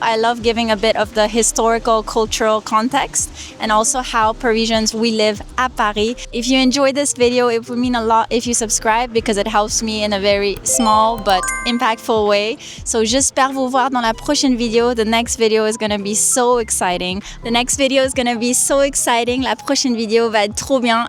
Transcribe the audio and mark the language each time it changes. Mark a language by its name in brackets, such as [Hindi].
[English] I love giving a bit of the historical, cultural context and also how Parisians we live à Paris. If you enjoyed this video, it would mean a lot if you subscribe because it helps me in a very small but impactful way. [French] So j'espère vous voir dans la prochaine vidéo. [English] The next video is going to be so exciting. [French] La prochaine vidéo va être trop bien.